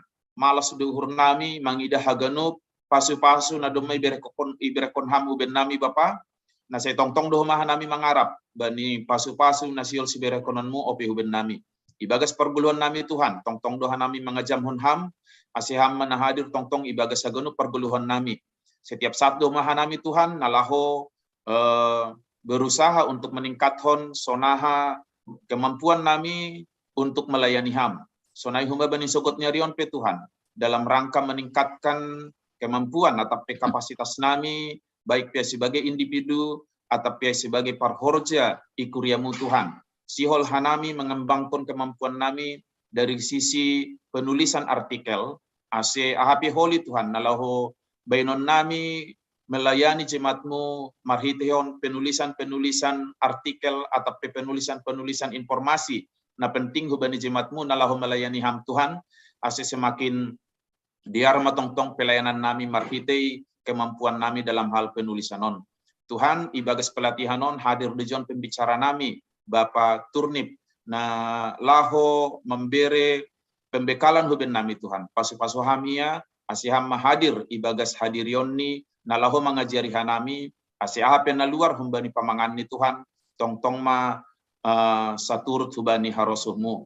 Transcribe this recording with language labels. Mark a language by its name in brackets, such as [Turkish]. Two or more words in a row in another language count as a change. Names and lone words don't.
[Batak Simalungun] Malas de uhur nami mangida haganup pasu-pasu na domai iberekon ham uben nami Bapa. Na saya tong-tong doh maha nami mangarap bani pasu-pasu nasiol siberekononmu opi uben nami. Ibagas perguluhan nami Tuhan, tong-tong doha nami mengajam hunham, asiham manahadir tong-tong ibagas haganup perguluhan nami. [Indonesian] Setiap saat [Batak Simalungun] doh maha nami Tuhan, nalaho [Indonesian] berusaha untuk [Batak Simalungun] meningkathon sonaha kemampuan nami [Indonesian] untuk melayani [Batak Simalungun] ham. Sonai humba bani sokot nyarion pe Tuhan [Indonesian] dalam rangka meningkatkan kemampuan atau kapasitas [Batak Simalungun] nami baik pia [Indonesian] sebagai individu atau [Batak Simalungun] pia sebagai parhorja ikuriamu Tuhan. Sihol hanami [Indonesian] mengembangkan kemampuan [Batak Simalungun] nami [Indonesian] dari sisi penulisan artikel [Batak Simalungun] ase ahapi holi Tuhan nalahu bainon nami melayani jemaatmu marhiteon [Indonesian] penulisan-penulisan artikel atau penulisan-penulisan informasi [Batak Simalungun] na penting hubani jemaatmu nalahu melayani ham Tuhan ase semakin diar matong-tong pelayanan nami marhitei kemampuan nami [Indonesian] dalam hal [Batak Simalungun] penulisanon. Tuhan ibagas pelatihanon hadir di jon pembicara nami Bapak Turnip na laho membere pembekalan huben nami Tuhan. Pasu-pasu hamia asiham hadir ibagas hadirionni na laho mengajari hanami asiahape na luar humbani pamangan ni Tuhan tong-tong ma saturut hubani harosuhmu.